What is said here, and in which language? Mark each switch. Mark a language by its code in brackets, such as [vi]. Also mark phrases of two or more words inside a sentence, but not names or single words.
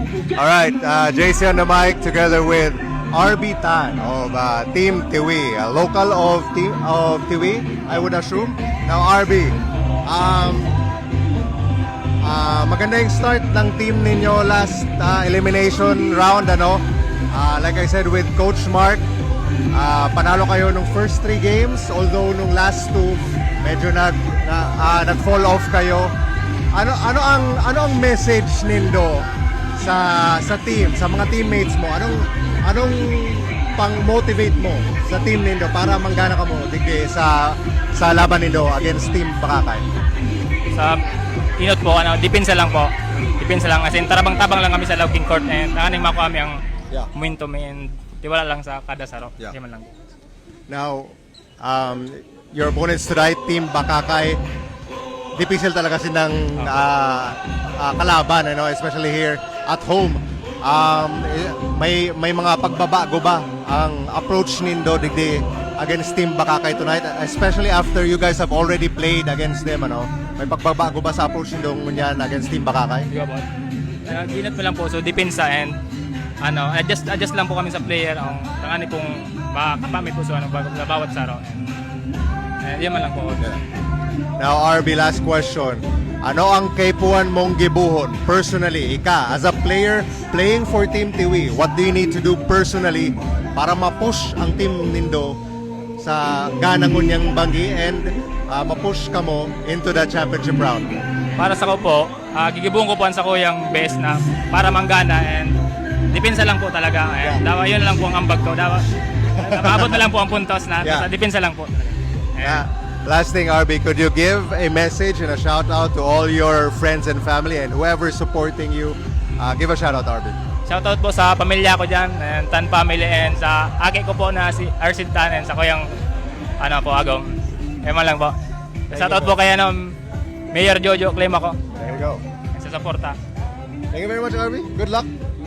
[en] All right, JC on the mic together with RB Tan of Team Tiwi, a local of Tiwi, I would assume. Now RB, [tl] maganda yung start ng team ninyo [en] last elimination round, [tl] ano? [en] Like I said with Coach Mark, [tl] panalo kayo nung [en] first 3 games, [tl] although nung last 2 medyo nag-fall off kayo. [bik] Ano ang message nindo sa team, sa mga teammates mo? Anong pang-motivate mo sa team nindo para manggana ka mo digdi sa laban nindo [en] against Team Bakakay? [bik] Sa inot po, depensa lang po. Depensa lang, as in tarabang-tabang lang kami sa [en] logging court [bik] and ang makuha kami ang momentum and tiwala lang sa kada saro. [en] Yeah. [tl] Yan lang. [en] Now, your opponents tonight, Team Bakakay, difficult [tl] talaga silang kalaban, ano, [en] especially here at home. [bik] May mga pagbabago ba ang approach nindo digdi [en] against Team Bakakay tonight, especially after you guys have already played against them, [tl] ano? [bik] May pagbabago ba sa approach nindo ngunyan [en] against Team Bakakay? [tl] Di ba po? [bik] Inot mo lang po, so depensa and adjust lang po kami sa player ang tangani kung makapamit po sa bawat saro. And yan man lang po. [en] Now RB, last question. [bik] Ano ang kaipuan mong gibuhon personally, ika, [en] as a player playing for Team Tiwi? What do you need to do personally [bik] para ma-push ang team nindo sa ganang unyang banggi [en] and [bik] ma-push ka mo [en] into the championship round? [bik] Para sa ko po, gigibuhon ko po sa ko yung best na para manggana and depensa lang po talaga. And yun lang po ang ambag ko. Maabot na lang po ang puntos na depensa lang po. [en] Last thing, RB, could you give a message and a shout out to all your friends and family and whoever is supporting you? Give a shout out, RB. [tl] Shoutout po sa pamilya ko dyan, [bik] and Tan family, and sa ake ko po na si Arsid Tan, and sa kuyang Agong. Eman lang po. [tl] Shoutout po kay Mayor Jojo, claim ako. [en] There you go. [tl] Sa suporta. [en] Thank you very much, RB. Good luck.